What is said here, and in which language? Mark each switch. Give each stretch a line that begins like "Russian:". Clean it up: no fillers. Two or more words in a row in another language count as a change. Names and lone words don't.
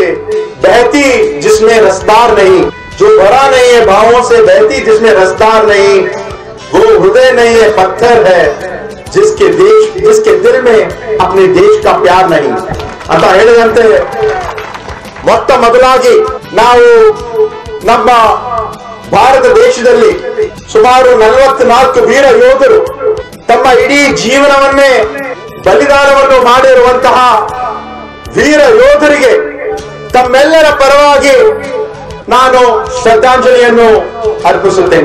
Hindi: बहती जिसमें रसदार नहीं, जो भरा नहीं है भावों से बहती जिसमें रसदार नहीं, वो हृदय नहीं है पत्थर है जिसके दिल में अपने देश का प्यार नहीं
Kannada: ಅಂತ ಹೇಳಿದಂತೆ ಮೊತ್ತ ಮೊದಲಾಗಿ ನಾವು ನಮ್ಮ ಭಾರತ ದೇಶದಲ್ಲಿ ಸುಮಾರು 44 ವೀರ ಯೋಧರು ತಮ್ಮ ಇಡೀ ಜೀವನವನ್ನೇ ಬಲಿದಾನವನ್ನು ಮಾಡಿರುವಂತಹ ವೀರ ಯೋಧರಿಗೆ ತಮ್ಮೆಲ್ಲರ ಪರವಾಗಿ ನಾನು ಶ್ರದ್ಧಾಂಜಲಿಯನ್ನು ಅರ್ಪಿಸುತ್ತೇನೆ.